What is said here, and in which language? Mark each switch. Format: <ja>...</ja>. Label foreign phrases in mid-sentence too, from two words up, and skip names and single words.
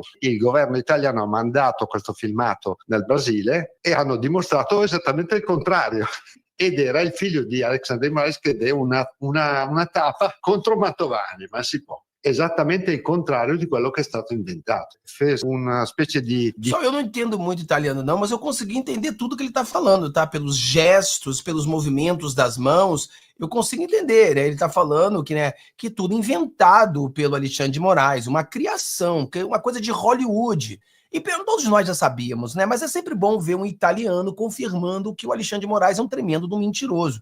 <it>Il governo italiano ha mandato questo filmato nel Brasile e hanno dimostrato esattamente il contrario. Ed era il figlio di Alexandre de Moraes che deu una tapa contro Mantovani, ma si può. Esattamente il contrario di quello che è stato inventato.</it> <pt>Fez uma</pt> <it>specie di...</it> <pt>Só eu não entendo muito italiano não, mas eu consegui entender tudo que ele está falando, tá? Pelos gestos, pelos movimentos das mãos, eu consigo entender, né? Ele está falando que tudo inventado pelo Alexandre de Moraes, uma criação, uma coisa de Hollywood. E todos nós já sabíamos, né? Mas é sempre bom ver um italiano confirmando que o Alexandre de Moraes é um tremendo do mentiroso.</pt>